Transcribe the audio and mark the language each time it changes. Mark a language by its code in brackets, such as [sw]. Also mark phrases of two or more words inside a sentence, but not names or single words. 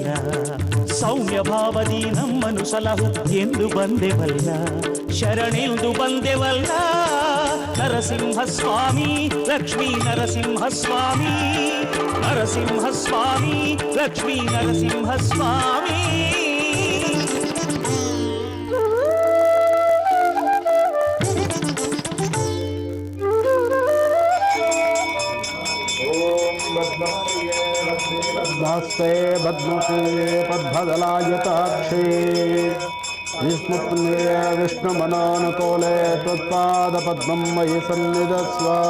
[kn] ಸೌಮ್ಯ ಭಾವದಿ ನಮ್ಮನು ಸಲಹು ಎಂದು ಬಂದೆವಲ್ಲ, ಶರಣೆಂದು ಬಂದೆವಲ್ಲ. ನರಸಿಂಹಸ್ವಾಮಿ ಲಕ್ಷ್ಮೀ ನರಸಿಂಹಸ್ವಾಮಿ ನರಸಿಂಹಸ್ವಾಮಿ ಲಕ್ಷ್ಮೀ ನರಸಿಂಹಸ್ವಾಮಿ. [sa] दास्ते पद्मप्रिये पद्मदलायताक्षे विष्णुप्रिये विष्णुमनानुकूले त्वत्पादपद्मं मयि सन्निधत्स्व.